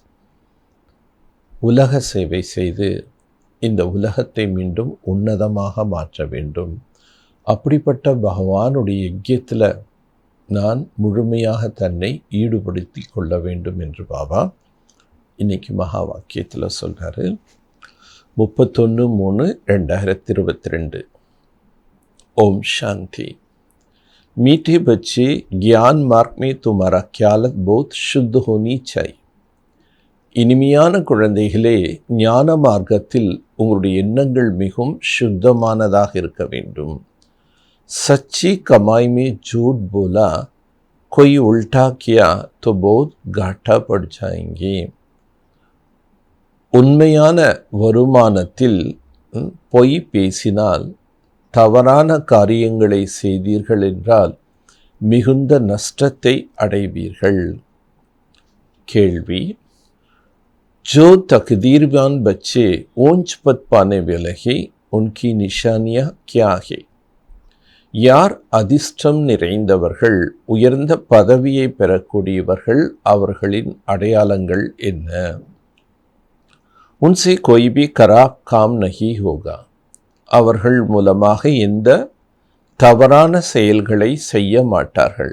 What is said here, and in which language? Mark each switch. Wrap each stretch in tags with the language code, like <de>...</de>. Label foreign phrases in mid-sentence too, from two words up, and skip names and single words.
<ta>உலக சேவை செய்து இந்த உலகத்தை மீண்டும் உன்னதமாக மாற்ற வேண்டும். அப்படிப்பட்ட பகவானுடைய யஜ்யத்தில் நான் முழுமையாக தன்னை ஈடுபடுத்தி கொள்ள வேண்டும் என்று பாபா இன்றைக்கி மகா வாக்கியத்தில் சொல்கிறாரு.</ta> <hi>31/3/2022 ओम शांति। मीठे बच्चे, ज्ञान मार्ग में तुम्हारा ख्यालत बहुत शुद्ध होनी चाहिए.</hi> <ta>இனிமையான குழந்தைகளே, ஞான மார்க்கத்தில் உங்களுடைய எண்ணங்கள் மிகவும் சுத்தமானதாக இருக்க வேண்டும்.</ta> <hi>सच्ची कमाई में झूठ बोला, कोई उल्टा किया तो बहुत घाटा पड़ जाएंगे.</hi> <ta>உண்மையான வருமானத்தில் பொய் பேசினால், தவறான காரியங்களை செய்தீர்கள் என்றால் மிகுந்த நஷ்டத்தை அடைவீர்கள். கேள்வி:</ta> <hi>जो तकदीरवान बच्चे ऊंच पद पाने वाले हैं, उनकी निशानियां क्या है?</hi> <ta>யார் அதிர்ஷ்டம் நிறைந்தவர்கள், உயர்ந்த பதவியை பெறக்கூடியவர்கள், அவர்களின் அடையாளங்கள் என்ன?</ta> <hi>उनसे कोई भी खराब काम नहीं होगा.</hi> <ta>அவர்கள் மூலமாக எந்த தவறான செயல்களை செய்ய மாட்டார்கள்.</ta>